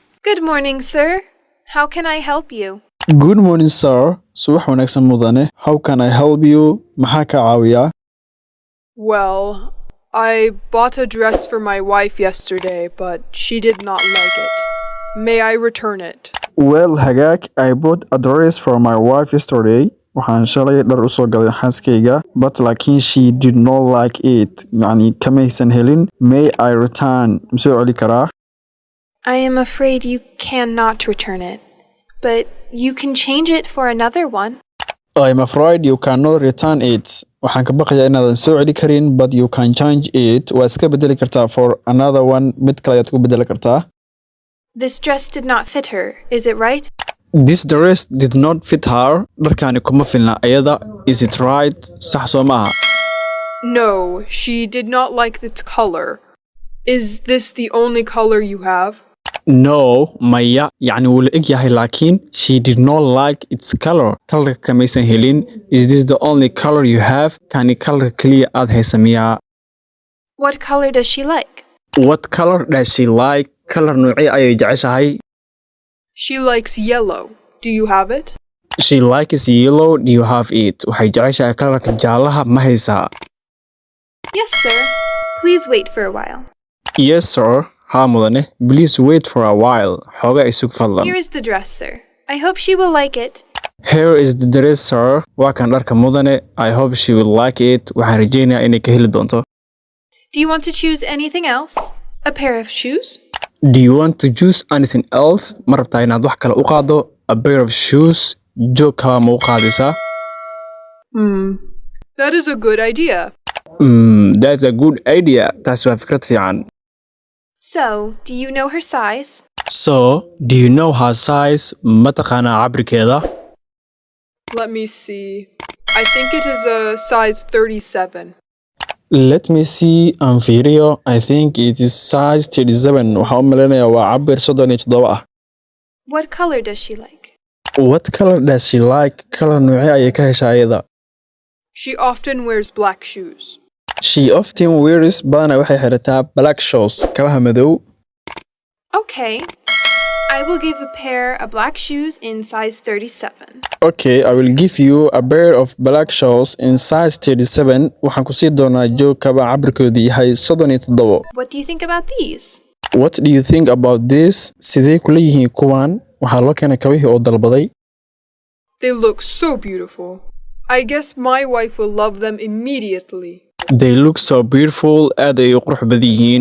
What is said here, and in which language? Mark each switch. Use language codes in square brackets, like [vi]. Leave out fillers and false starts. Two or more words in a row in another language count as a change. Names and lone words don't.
[en] Good morning, sir. How can I help you? Good morning, sir. [so] Subax wanaagsan mudane. [en] How can I help you? [so] Maxaa ka caawiyaa? [en] Well, I bought a dress for my wife yesterday, but she did not like it. May I return it? Well, hagaag, I bought a dress for my wife yesterday. [so] Waxaan shalay dhar u soo gaday xaaskayga, [en] but laakiin she did not like it. [so] Yacni kamaysan helin. [en] May I return? [so] Ma soo celi karaa? [en] I am afraid you cannot return it, but you can change it for another one. I'm afraid you cannot return it. [so] Waxaan ka baqayaa inaadan soo celi karin, [en] but you can change it. [so] Waa iska bedeli kartaa [en] for another one. [so] Mid kale ayaad ku bedeli kartaa. [en] This dress did not fit her, is it right? This dress did not fit her. [so] Dharkaani kuma filna ayada. [en] Is it right? [so] Sax soo maaha. [en] No, she did not like the color. Is this the only color you have? No, [so] maya, يعني wuu la eg yahay laakiin [en] she did not like its color. [so] Colorka kamaysan helin. [en] Is this the only color you have? [so] Kani colorka kaliya aad haysa miyaa? [en] What color does she like? What color does she like? [so] Color noocee ayay jeceshahay? [en] She likes yellow. Do you have it? She likes yellow. Do you have it? [so] Waxay jeceshahay colorka jaalaha ma haysaa? [en] Yes, sir. Please wait for a while. Yes, sir. [so] Haa mudane. [en] Please wait for a while. [so] Xooga isug fadlan. [en] Here is the dress, sir. I hope she will like it. Here is the dress, sir. [so] Waa kan dharka mudane. [en] I hope she will like it. [so] Waxaan rajaynayaa inay ka heli doonto. [en] Do you want to choose anything else? A pair of shoes? Do you want to choose anything else? [so] Ma rabtaa inaad wax kale u qaado? [en] A pair of shoes? [so] Joog kaba ma u qaadaysaa? [en] That is a good idea. That's a good idea. [so] Taas waa fikrad fiican. [en] So, do you know her size? So, do you know her size? [so] Ma taqaanaa cabirkeeda? [en] Let me see. I think it is a size 37. Let me see. [so] Aan fiiriyo. [en] I think it is size 37. [so] Waxaan u maleynayaa waa cabir 37 ah. [en] What color does she like? What color does she like? [so] Color noocee ayay ka heshaa ayada? [en] She often wears black shoes. She often wears [so] badanaa waxay xirataa [en] black shoes, [so] kabaha madow. [en] Okay. I will give a pair of black shoes in size 37. Okay, I will give you a pair of black shoes in size 37. [so] Waxaan ku sii doonaa joog kaba cabirkoodu yahay 37. [en] What do you think about these? What do you think about this? [so] Sidee kula yihiin kuwan? Waxaa loo keenay kabihii oo dalbaday. [en] They look so beautiful. I guess my wife will love them immediately. They look so beautiful. [so] Aad ay u qurux badan yihiin.